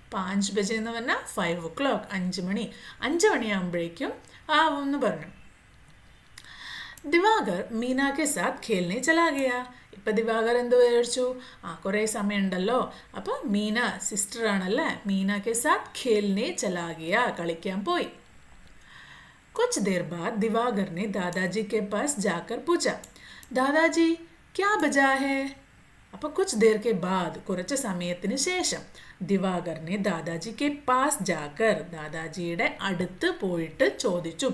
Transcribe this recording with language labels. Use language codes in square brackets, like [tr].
[ml] 5 ബജെ എന്ന് പറഞ്ഞാൽ 5 o'clock, 5 മണി, 5 മണിയാകുമ്പോഴേക്കും ആവും എന്ന് പറഞ്ഞു. [hi] ദിവാകർ മീനാക്കെ സാത്ത് ഖേൽനെ ചലാ ഗയാ. [ml] ഇപ്പം ദിവാകർ എന്ത് വിചാരിച്ചു? കുറേ സമയമുണ്ടല്ലോ, അപ്പോൾ മീന സിസ്റ്റർ ആണല്ലേ, [hi] മീനാക്കെ സാത്ത് ഖേൽനെ ചലാ ഗയാ, [ml] കളിക്കാൻ പോയി. [hi] കുച്ച് ദേർ ബാദ് ദിവാകർ ने दादाजी के पास जाकर पूछा, दादाजी क्या बजा है. [ml] അപ്പോൾ [hi] കുച്ച് ദേർ കെ ബാദ്, [ml] കുറച്ച് സമയത്തിന് ശേഷം, ദിവാകറിനെ [hi] ദാദാജി കെ പാസ് ജാക്കർ, [ml] ദാദാജിയുടെ അടുത്ത് പോയിട്ട് ചോദിച്ചു.